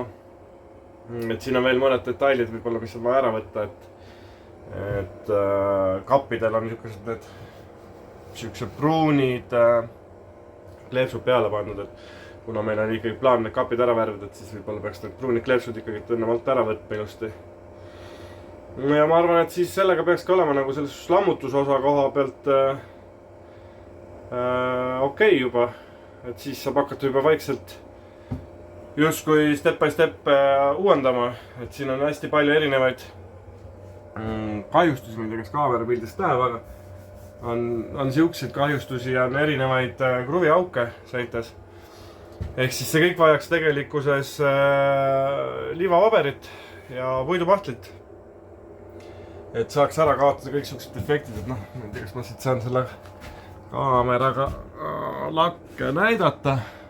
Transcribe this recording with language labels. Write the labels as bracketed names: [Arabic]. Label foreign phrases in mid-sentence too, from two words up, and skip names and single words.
[Estonian] Et siin on veel mõned detailid võib-olla, mis on vaja ära võtta, et kappidel on siuksed pruunid kleepsud peale pandud, et kuna meil on ikkagi plaan need kapid ära värvida, et siis võib-olla peaks need pruunid kleepsud ikkagi tõenäoliselt ära võtma ilusti. Ja ma arvan, et siis sellega peakski olema nagu selles lammutusosa koha pealt okei juba, et siis saab hakata juba vaikselt justkui [English] step by step [Estonian] uuendama, et siin on hästi palju erinevaid kahjustusi, ma ei tea, kas kaamera pildist näeb, aga on siukseid kahjustusi ja on erinevaid kruviauke seites. Ehk siis see kõik vajaks tegelikkuses liivapaberit ja puidupahtlit, et saaks ära kaotada kõik siuksed defektid, et noh, ma ei tea, kas ma siit saan selle kaameraga lakke näidata.